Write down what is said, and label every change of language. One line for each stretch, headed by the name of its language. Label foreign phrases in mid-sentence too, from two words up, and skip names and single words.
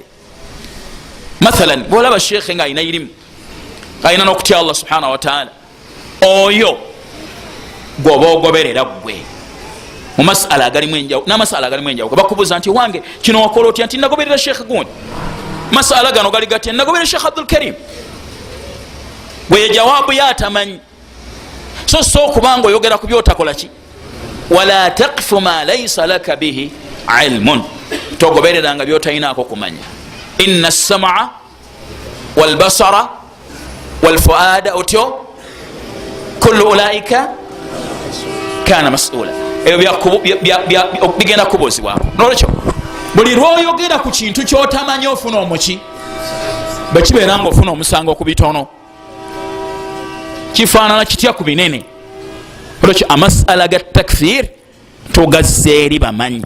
Ganda: mathalan bolaba sheekhe nga alina irimu, alina n'okutya Allah
Arabic: سبحانه وتعالى,
Ganda: oyo gwoba ogoberera gwe mu masala agalimu enjawulo n'amasala agalimu enjawulo. bakubuuza nti wange kino wakola otya? nti nagoberera sheekhe gundi. masala gano gali gatya? nagoberera sheekh Abdul Karim. bwe jawaabu yatamanyi. so okubanga oyogera ku byotakola ki?
Arabic: ولا تقف ما ليس لك به علم,
Ganda: togobereranga byotalinaako kumanya.
Arabic: إنّ السمع والبصر والفؤاد otyo كل أولئك كان مسؤولا.
Ganda: ebyo bigenda kubuuzibwako. nolwekyo buli lwoyogera ku kintu kyotamanyi ofuna omuki, bwekibeera nga ofuna omusango ku bitono, kifaanana kitya ku binene. olwekyo amasala ga takfir tugazze eri bamanyi.